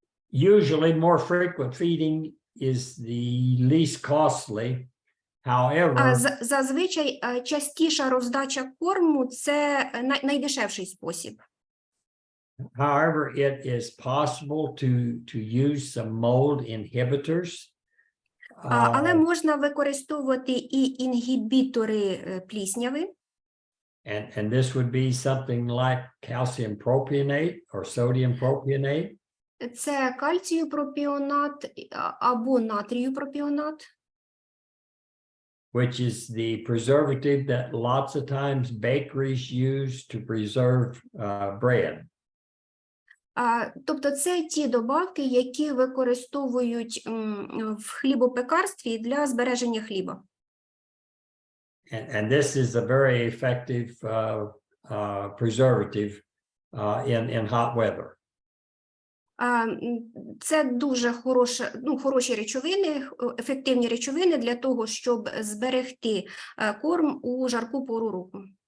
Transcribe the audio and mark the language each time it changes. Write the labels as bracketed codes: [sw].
[en] Usually more frequent feeding is the least costly. However, [uk] зазвичай частіша роздача корму – це найдешевший спосіб. [en] However, it is possible to use some mold inhibitors. [uk] Але можна використовувати і інгібітори плісняви. [en] And this would be something like calcium propionate or sodium propionate. [uk] Це кальцію пропіонат або натрію пропіонат. [en] Which is the preservative that lots of times bakeries use to preserve bread. [uk] Тобто це ті добавки, які використовують в хлібопекарстві для збереження хліба. [en] And this is a very effective preservative in hot weather. [uk] Це дуже хороші речовини, ефективні речовини для того, щоб зберегти корм у жарку пору року.